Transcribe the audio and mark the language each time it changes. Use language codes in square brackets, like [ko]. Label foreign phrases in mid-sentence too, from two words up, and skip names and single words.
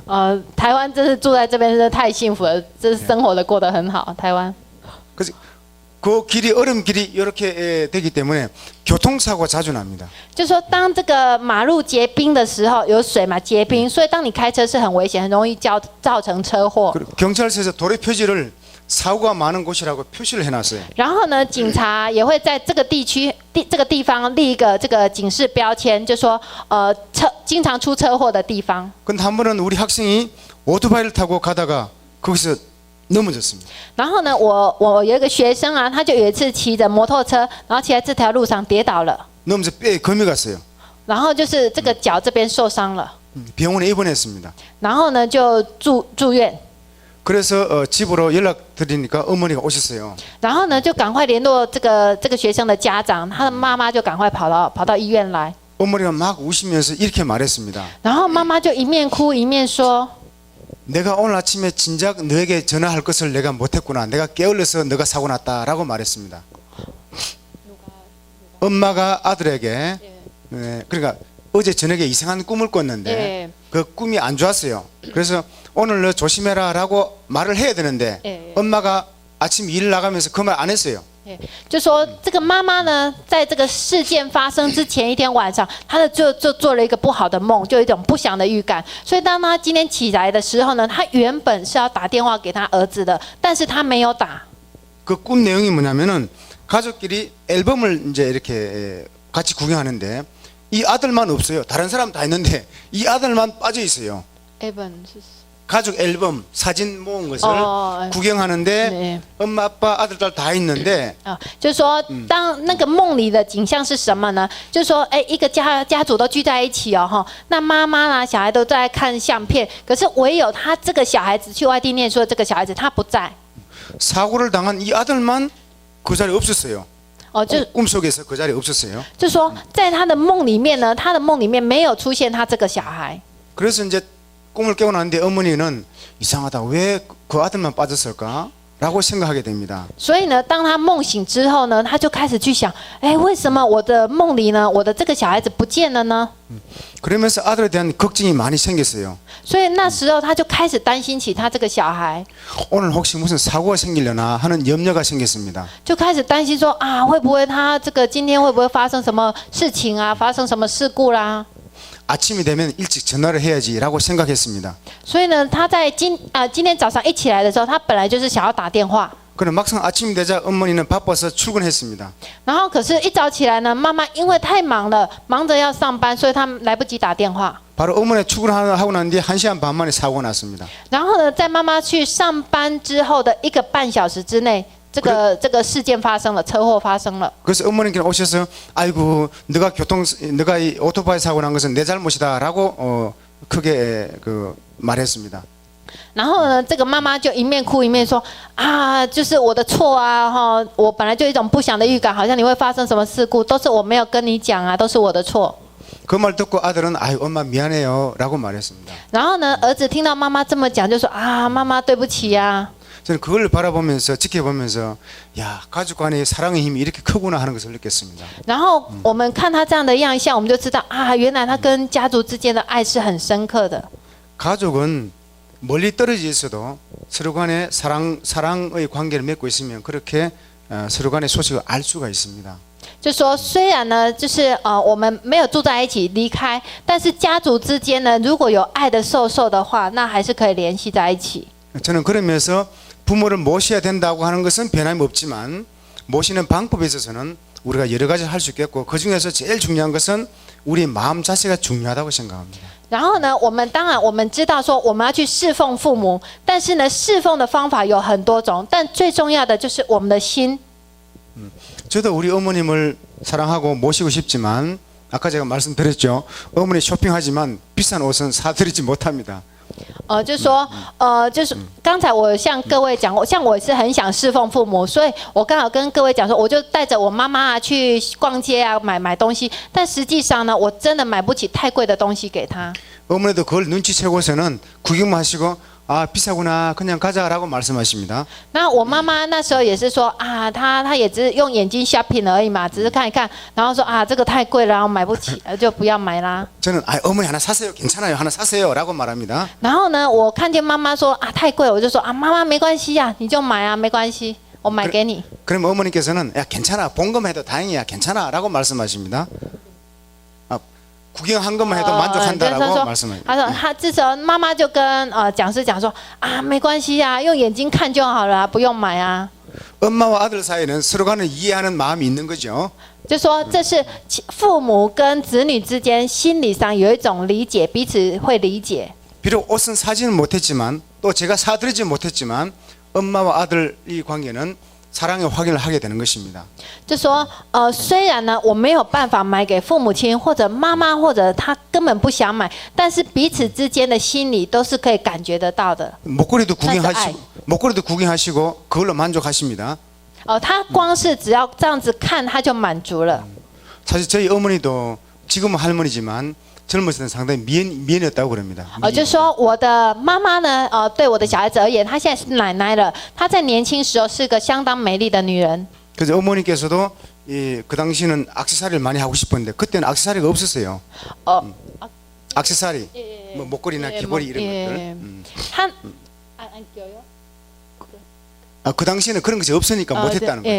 [zh] 台湾真是住在这边真的太幸福了，这生活的过得很好。台湾。 [ko] 그래서 그 길이 얼음 길이 이렇게 되기 때문에 교통사고가 자주 납니다. [zh] 就说当这个马路结冰的时候，有水嘛结冰，所以当你开车是很危险，很容易造成车祸。 [ko] 그리고 경찰서에서 도로 표지를 사고가 많은 곳이라고 표시를 해놨어요. [zh] 然后呢，警察也会在这个这个地方立一个这个警示标签，就说经常出车祸的地方。 [ko] 근데 한 번은 우리 학생이 오토바이를 타고 가다가 거기서 넘어졌습니다. [zh] 然后呢，我有一个学生啊，他就有一次骑着摩托车，然后骑在这条路上跌倒了， [ko] 넘어져 뼈에 금이 갔어요. [zh] 然后就是这个脚这边受伤了， [ko] 병원에 입원했습니다. [zh] 然后呢就住院， [ko] 그래서 집으로 연락드리니까 어머니가 오셨어요. [zh] 然后呢就赶快联络这个学生的家长，他的妈妈就赶快跑到医院来， [ko] 어머니가 막 우시면서 이렇게 말했습니다. [zh] 然后妈妈就一面哭一面说。 [ko] 내가 오늘 아침에 진작 너에게 전화할 것을 내가 못했구나. 내가 게을러서 너가 사고 났다라고 말했습니다. 엄마가 아들에게 그러니까 어제 저녁에 이상한 꿈을 꿨는데 그 꿈이 안 좋았어요. 그래서 오늘 너 조심해라라고 말을 해야 되는데 엄마가 아침 일 나가면서 그 말 안 했어요. [zh] 就说这个妈妈呢，在这个事件发生之前一天晚上，她就做了一个不好的梦，就有一种不祥的预感。所以当她今天起来的时候呢，她原本是要打电话给她儿子的，但是她没有打。 [ko] 그 꿈 내용이 뭐냐면은 가족끼리 앨범을 이제 이렇게 같이 구경하는데 이 아들만 없어요. 다른 사람 다 있는데 이 아들만 빠져 있어요. 가족 앨범 사진 모은 것을 구경하는데 네. 엄마 아빠 아들 딸 다 있는데 [zh] 就是说，当那个梦里的景象是什么呢？就是说，一个家族都聚在一起哦，哈，那妈妈啦、小孩都在看相片，可是唯有他这个小孩子去外地念书的这个小孩子他不在。 [ko] 사고를 당한 이 아들만 그 자리에 없었어요. [zh] 就 [ko] 꿈속에서 그 자리에 없었어요. [zh] 就说在他的梦里面呢，他的梦里面没有出现他这个小孩。 [ko] 그래서 이제 꿈을 깨고 났는데 어머니는 이상하다. 왜 그 아들만 빠졌을까? 라고 생각하게 됩니다. [zh] 所以呢，当他梦醒之后呢，他就开始去想，为什么我的梦里呢，我的这个小孩子不见了呢？ [ko] 그러면서 아들에 대한 걱정이 많이 생겼어요. [zh] 所以那时候他就开始担心起他这个小孩， [ko] 오늘 혹시 무슨 사고가 생기려나 하는 염려가 생겼습니다. [zh] 就开始担心说啊，会不会他这个今天会不会发生什么事情啊，发生什么事故啦？ [ko] 아침이 되면 일찍 전화를 해야지라고 생각했습니다. [zh] 所以呢，他在今天早上一起来的时候，他本来就是想要打电话， [ko] 그런데 막상 아침이 되자 어머니는 바빠서 출근했습니다. [zh] 然后可是，一早起来呢，妈妈因为太忙了，忙着要上班，所以他来不及打电话。 [ko] 바로 어머니 출근하고 난 뒤에 1시간 반 만에 사고가 났습니다. [zh] 然后呢，在妈妈去上班之后的1个半小时之内，这个事件发生了，车祸发生了。 [ko] 그래서 어머니께서 오셔서 아이고 너가 이 오토바이 사고 난 것은 내 잘못이다라고 크게 말했습니다. [zh] 然后呢，这个妈妈就一面哭一面说啊，就是我的错啊，哈，我本来就有一种不祥的预感，好像你会发生什么事故，都是我没有跟你讲啊，都是我的错。 [ko] 그 말 듣고 아들은 아유 엄마 미안해요라고 말했습니다. [zh] 然后呢，儿子听到妈妈这么讲，就说啊，妈妈对不起呀。 [ko] 저는 그걸 바라보면서 지켜보면서 야 가족 간의 사랑의 힘이 이렇게 크구나 하는 것을 느꼈습니다. [zh] 然后我们看他这样的样相，我们就知道啊，原来他跟家族之间的爱是很深刻的。 [ko] 가족은 멀리 떨어져 있어도 서로 간에 사랑의 관계를 맺고 있으면 그렇게 서로 간의 소식을 알 수가 있습니다. [zh] 就说虽然呢，就是我们没有住在一起离开，但是家族之间呢，如果有爱的授受的话，那还是可以联系在一起。 [ko] 저는 그러면서 부모를 모셔야 된다고 하는 것은 변함없지만 모시는 방법에 있어서는 우리가 여러 가지 할 수 있겠고 그 중에서 제일 중요한 것은 우리 마음 자세가 중요하다고 생각합니다. [zh] 然后呢，当然我们知道说我们要去侍奉父母，但是呢，侍奉的方法有很多种，但最重要的就是我们的心。 [ko] 저도 우리 어머님을 사랑하고 모시고 싶지만 아까 제가 말씀드렸죠. 어머니 쇼핑하지만 비싼 옷은 사드리지 못합니다. [zh] 就是说，就是刚才我向各位讲，像我是很想侍奉父母，所以我刚好跟各位讲说，我就带着我妈妈去逛街啊，买东西。但实际上呢，我真的买不起太贵的东西给她。 [ko] 어머니도 그걸 눈치채고서는 구경만 하시고 아 비싸구나 그냥 가자라고 말씀하십니다. [zh] 那我妈妈那时候也是说啊，她也只是用眼睛 shopping 而已嘛，只是看一看，然后说啊这个太贵了，然后买不起，就不要买啦。 [ko] 저는 아 어머니 하나 사세요 괜찮아요 하나 사세요라고 말합니다. [zh] 然后呢，我看见妈妈说啊太贵了，我就说啊妈妈没关系呀、你就买啊，没关系，我买给你。 [ko] 그럼 어머니께서는 야 괜찮아 본검해도 다행이야 괜찮아라고 말씀하십니다. 아, 구경한 것만 해도 만족한다라고 말씀합니다. [zh] 他说他这时候妈妈就跟讲师讲说啊没关系啊，用眼睛看就好了、不用买啊。 [ko] 엄마와 아들 사이는 서로 간을 이해하는 마음이 있는 거죠. [zh] 就说这是父母跟子女之间心理上有一种理解，彼此会理解。 [ko] 비록 옷은 사지는 못했지만 또 제가 사드리지 못했지만 엄마와 아들 이 관계는 사랑의 확인을 하게 되는 것입니다. [zh] 就说虽然呢我没有办法买给父母亲或者妈妈，或者他根本不想买，但是彼此之间的心理都是可以感觉得到的。 [ko] 목걸이도 구경하시고 그걸로 만족하십니다. [zh] 他光是只要这样子看他就满足了。 [ko] 사실 저희 어머니도 지금은 할머니지만 젊었을 때는 상당히 미인이었다고 그럽니다. [zh] 就说我的妈妈呢，对我的小孩子而言，她现在是奶奶了。她在年轻时候是个相当美丽的女人。 [ko] 그래서 어머니께서도 그 당시는 액세서리를 많이 하고 싶었는데 그때는 액세서리가 없었어요. 액세서리, 뭐 목걸이나 귀걸이 이런 것들. [zh] 她 [ko] 그 당시에는 그런 것이 없으니까 못했다는 거죠.